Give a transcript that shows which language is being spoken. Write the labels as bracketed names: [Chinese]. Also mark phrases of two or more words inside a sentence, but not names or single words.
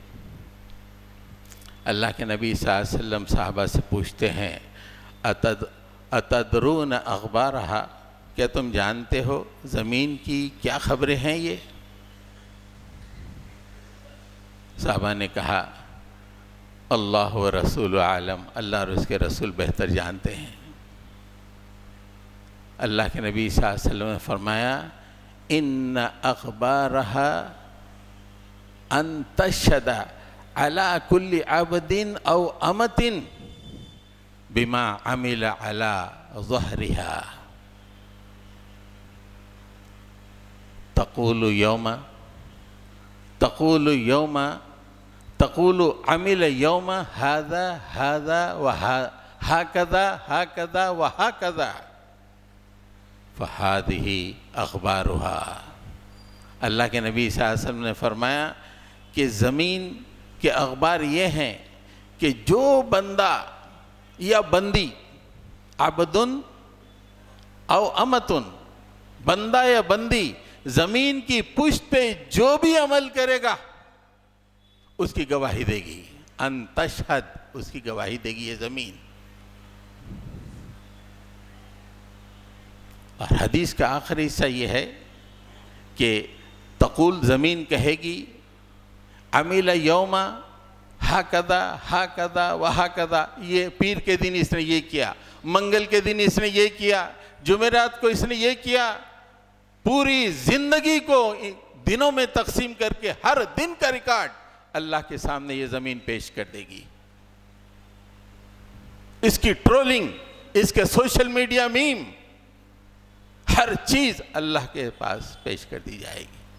[Hindi] अल्लाह के नबी [Arabic] صلى الله عليه وسلم [Hindi] साहबा से पूछते हैं, [Arabic] أتدرون أخبارها, [Hindi] क्या तुम जानते हो ज़मीन की क्या खबरें हैं? ये साहबा ने कहा, [Arabic] الله ورسوله أعلم, [Hindi] अल्लाह और उसके रसूल बेहतर जानते हैं। अल्लाह के नबी [Arabic] صلى الله عليه وسلم [Hindi] ने फरमाया, [Arabic] إن أخبارها أن تشهد على كل عبد أو أمة بما عمل على ظهرها تقول يوم تقول عمل يوم هذا هذا وهكذا هكذا وهكذا فهذه أخبارها. [Hindi] अल्लाह के नबी [Arabic] صلى الله عليه وسلم [Hindi] ने फरमाया कि ज़मीन के अखबार ये हैं कि जो बंदा या बंदी, [Arabic] عبد أو أمة, [Hindi] बंदा या बंदी, ज़मीन की पुष्ट पे जो भी अमल करेगा उसकी गवाही देगी। [Arabic] أن تشهد, [Hindi] उसकी गवाही देगी ये ज़मीन। और हदीस का आखिरी हिस्सा ये है कि तक़ूल, ज़मीन कहेगी, [Arabic] عمل يوم هكذا هكذا وهكذا, [Hindi] ये पीर के दिन इसने ये किया, मंगल के दिन इसने ये किया, जुमेरात को इसने ये किया। पूरी ज़िंदगी को दिनों में तकसीम करके हर दिन का रिकॉर्ड अल्लाह के सामने ये ज़मीन पेश कर देगी। इसकी ट्रोलिंग, इसके [English] social media meme, [Hindi] हर चीज़ अल्लाह के पास पेश कर दी जाएगी।